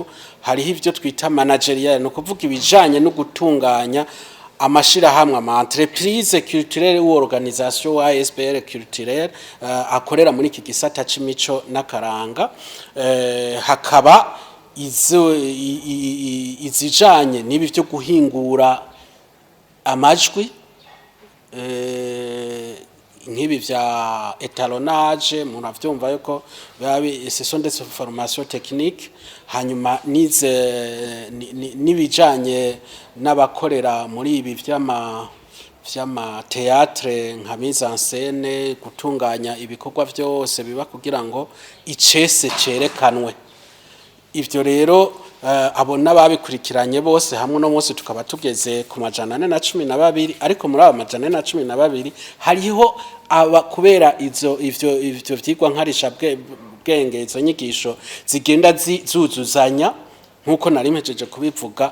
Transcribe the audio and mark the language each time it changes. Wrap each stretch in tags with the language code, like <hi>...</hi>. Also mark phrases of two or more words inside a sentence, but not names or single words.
<rn>Hariho ivyo twita managerial no kuvuga ibijanye no gutunganya amashirahamwe ama</rn> <fr>entreprise culturelle ou organisation ASBL culturelle</fr> <rn>akorera muri iki gisata c'imico n'akaranga. Hakaba izijanye nibi byo guhingura amajwi nk'ibi vya étalonnage muravyumva yuko</rn> <fr>ce sont des formations techniques.</fr> <rn>Hanyuma nibijanye n'abakorera muri ibi vy'ama théâtre nka</rn> <fr>mise en scène</fr> <rn>gutunganya ibikorwa byose biba kugira ngo icese cerekanwe. Ivyo rero abo nababikurikiranye bose hamwe no munsi tukaba tugeze ku 412 ariko muri abo 412 hariho kubera ivyo vyigwa nkarisha bwenge izo nyigisho zigenda zuzuzanya nkuko nari mpejeje kubivuga.</rn>